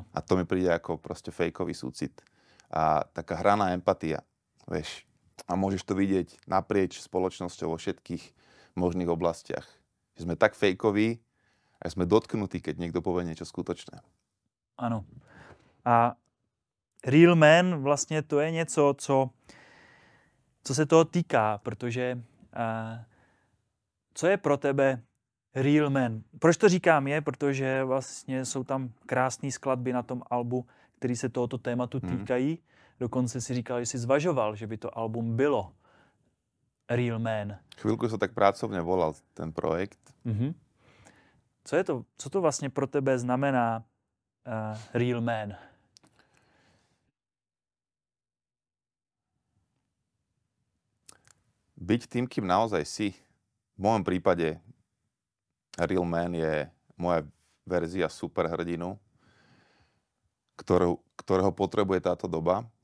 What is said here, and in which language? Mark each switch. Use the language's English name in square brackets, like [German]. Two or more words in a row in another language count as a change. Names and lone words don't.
[Slovak] A to mi príde ako proste fejkový súcit. A taká hraná empatia, vieš. A môžeš to vidieť naprieč spoločnosťou vo všetkých možných oblastiach. Že sme tak fejkoví, a sme dotknutí, keď niekto povie niečo skutočné. [Czech] Ano. A [English] real man [Czech] vlastně to je něco, co se toho týká, protože co je pro tebe [English] real man? [Czech] Proč to říkám je? Protože vlastně jsou tam krásné skladby na tom albu, které se tohoto tématu týkají. Dokonce si říkal, že si zvažoval, že by to album bylo Real Man. [Slovak] Chvíľku sa tak pracovne volal ten projekt. [Czech] Co to vlastně pro tebe znamená [English] Real Man? [Slovak] Byť tým, kým naozaj si. V mojom prípade [English] Real Man [Slovak] je moja verzia superhrdinu, ktorého potrebuje táto doba.